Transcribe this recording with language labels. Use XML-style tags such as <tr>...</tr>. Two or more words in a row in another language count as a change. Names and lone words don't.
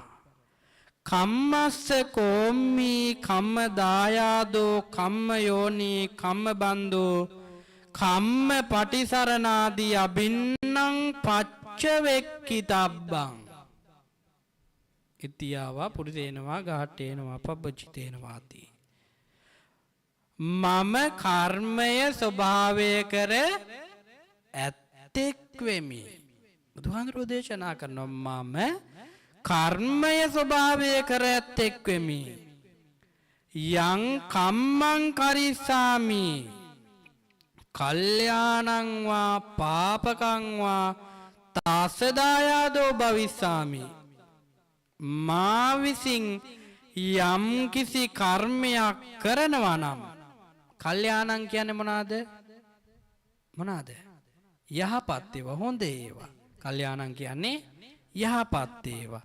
<pi>කම්මස්ස කෝම්මි කම්ම දායාදෝ කම්ම යෝනි කම්ම බන්දෝ කම්ම පටිසරණාදී අබින්නම් පච්ච වෙක්කිතබ්බං ඉතියාවා පුරිසේනවා ගාඨේනවා පබ්බචිතේනවාති.</pi> <si>මම කර්මය ස්වභාවය කර ඇත්තෙක් වෙමි. බුදුහාමුදුරුවෝ දේශනා කරනවා මම කර්මය ස්වභාවය කර ඇත්තෙක් වෙමි.</si> <pi>යං කම්මං කරිස්සාමි කල්යාණං වා පාපකං වා තස්ස දායාදෝ භවිස්සාමි.</pi> <si>මා විසින් යම් කිසි කර්මයක් කරනවා නම්, කල්යාණං කියන්නේ මොනවාද? යහපත් ඒවා, හොඳ ඒවා. කල්යාණං කියන්නේ යහපත් ඒවා.</si>